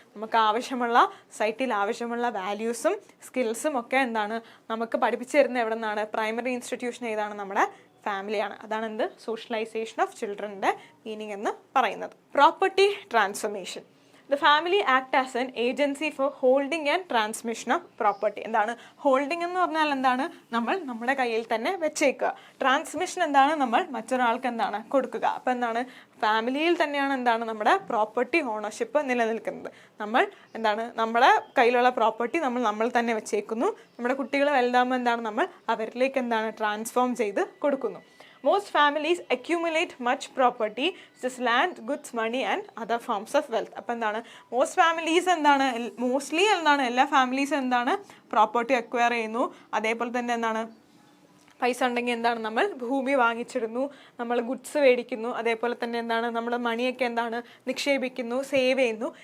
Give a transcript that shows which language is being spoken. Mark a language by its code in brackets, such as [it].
[ml] നമുക്ക് ആവശ്യമുള്ള സൊസൈറ്റിയിൽ ആവശ്യമുള്ള വാല്യൂസും സ്കിൽസും ഒക്കെ എന്താണ് നമുക്ക് പഠിപ്പിച്ചു തരുന്നത് എവിടെ നിന്നാണ്, പ്രൈമറി ഇൻസ്റ്റിറ്റ്യൂഷൻ ഏതാണ്, നമ്മുടെ ഫാമിലിയാണ്. അതാണ് എന്ത് സോഷ്യലൈസേഷൻ ഓഫ് ചിൽഡ്രൻ്റെ മീനിങ് എന്ന് പറയുന്നത്. [en] Property transformation. The family act as an agency for holding and transmission of property. [ml] എന്താണ് ഹോൾഡിംഗ് എന്ന് പറഞ്ഞാൽ എന്താണ്, നമ്മൾ നമ്മുടെ കയ്യിൽ തന്നെ വെച്ചേക്കുക. ട്രാൻസ്മിഷൻ എന്താണ്, നമ്മൾ മറ്റൊരാൾക്ക് എന്താണ് കൊടുക്കുക. അപ്പം എന്താണ് ഫാമിലിയിൽ തന്നെയാണ് എന്താണ് നമ്മുടെ പ്രോപ്പർട്ടി ഓണർഷിപ്പ് നിലനിൽക്കുന്നത്. നമ്മൾ എന്താണ് നമ്മുടെ കയ്യിലുള്ള പ്രോപ്പർട്ടി നമ്മൾ തന്നെ വെച്ചേക്കുന്നു. നമ്മുടെ കുട്ടികൾ വലുതാകുമ്പോൾ എന്താണ് നമ്മൾ അവരിലേക്ക് എന്താണ് ട്രാൻസ്ഫോം ചെയ്ത് കൊടുക്കുന്നു. [en] Most families accumulate much property, such as land, goods, money and other forms of wealth. [ml] അപ്പോൾ എന്താണ് മോസ്റ്റ് ഫാമിലീസ് എന്താണ് എല്ലാ ഫാമിലീസും എന്താണ് പ്രോപ്പർട്ടി അക്വയർ ചെയ്യുന്നു. അതേപോലെ തന്നെ എന്താണ് പൈസ ഉണ്ടെങ്കിൽ എന്താണ് നമ്മൾ ഭൂമി വാങ്ങിച്ചിടുന്നു, നമ്മൾ ഗുഡ്സ് മേടിക്കുന്നു, അതേപോലെ തന്നെ എന്താണ് നമ്മൾ മണിയൊക്കെ എന്താണ് നിക്ഷേപിക്കുന്നു, സേവ് ചെയ്യുന്നു.